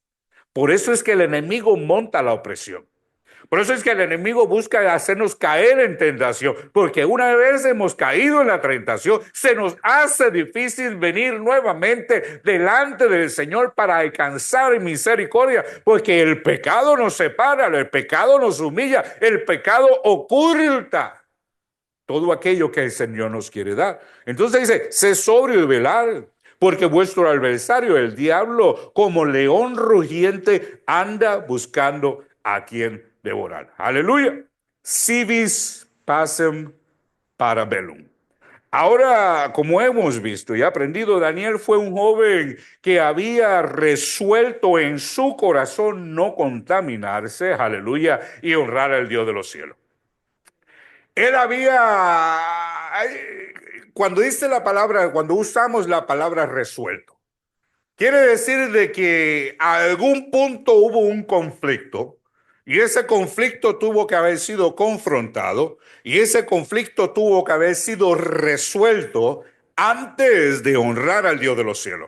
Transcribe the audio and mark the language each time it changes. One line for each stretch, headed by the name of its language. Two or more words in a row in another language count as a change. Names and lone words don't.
Spanish: Por eso es que el enemigo monta la opresión. Por eso es que el enemigo busca hacernos caer en tentación, porque una vez hemos caído en la tentación, se nos hace difícil venir nuevamente delante del Señor para alcanzar misericordia, porque el pecado nos separa, el pecado nos humilla, el pecado oculta todo aquello que el Señor nos quiere dar. Entonces dice, sé sobrio y velar, porque vuestro adversario, el diablo, como león rugiente, anda buscando a quien devorar. Aleluya.
Latin: Si vis pacem para bellum.
Spanish: Ahora, como hemos visto y aprendido, Daniel fue un joven que había resuelto en su corazón no contaminarse, aleluya, y honrar al Dios de los cielos. Él cuando dice la palabra, cuando usamos la palabra resuelto, quiere decir de que a algún punto hubo un conflicto y ese conflicto tuvo que haber sido confrontado y ese conflicto tuvo que haber sido resuelto antes de honrar al Dios de los cielos.